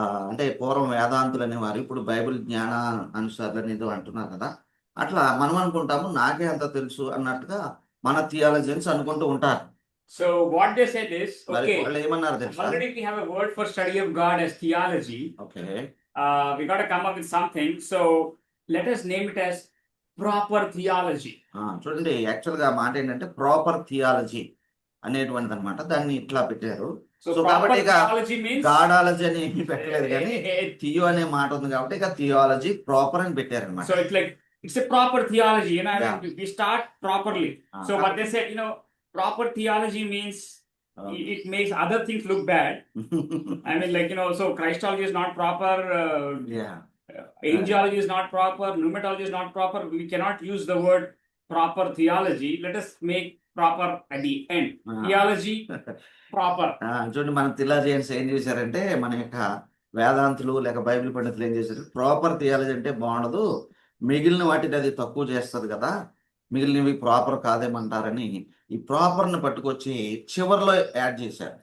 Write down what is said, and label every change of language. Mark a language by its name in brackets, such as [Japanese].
[Telugu] అంటే పూర్వం వేదాంతులు అనేవారు, ఇప్పుడు బైబిల్ జ్ఞాన అనుసారులు అనేది అంటున్నారు కదా. అట్లా మనం అనుకుంటాము నాకే అంత తెలుసు అన్నట్టుగా మన థియాలజియన్స్ అనుకుంటూ ఉంటారు. [English] So what they said is, [Telugu] మరి [English] okay, [Telugu] వాళ్ళు ఏమన్నారు తెలుసా? [English] already we have a word for study of God as theology. ఓకే. We got to come up with something. So let us name it as proper theology. [Telugu] చూడండి, actual గా మాట ఏంటంటే proper theology అనేటువంటిది అనమాట. దాన్ని ఇట్లా పెట్టారు. [English] So So, proper [Telugu] కాబట్టి ఇక [English] theology means [Telugu] గాడాలజీ అని ఏమీ పెట్టలేదు, కానీ థియో అనే మాట ఉంది కాబట్టి ఇక థియాలజీ ప్రాపర్ అని పెట్టారు అనమాట. [English] so it's like it's a proper theology, you know. I Yeah. mean, we start properly. So what they said, proper theology means it makes other things look bad. I mean, like, so Christology is not proper. Yeah. Angelology is not proper. Pneumatology is not proper. We cannot use the word proper theology. Let us make proper at the end. Theology proper. [Telugu] చూడండి, మన theologians ఏం చేశారంటే, మన యొక్క వేదాంతులు లేక Bible పండితులు ఏం చేశారు, ప్రాపర్ థియాలజీ అంటే బాగుండదు, మిగిలిన వాటిని అది తక్కువ చేస్తుంది కదా, మిగిలినవి ప్రాపర్ కాదేమంటారని ఈ ప్రాపర్ ని పట్టుకొచ్చి చివరిలో యాడ్ చేశారు.